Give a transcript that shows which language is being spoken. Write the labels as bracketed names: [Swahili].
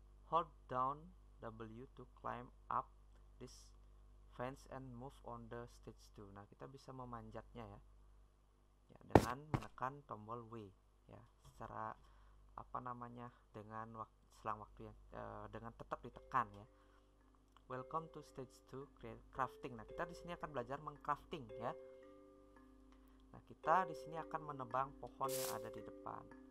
[English] Hold down W to climb up this fence and move on the stage 2. [Indonesian] Nah, kita bisa memanjatnya ya. Ya, dengan menekan tombol W ya. Secara dengan selang waktu yang dengan tetap ditekan ya. [English] Welcome to stage 2 crafting. [Indonesian] Nah, kita di sini akan belajar mengcrafting ya. Nah, kita di sini akan menebang pohon yang ada di depan.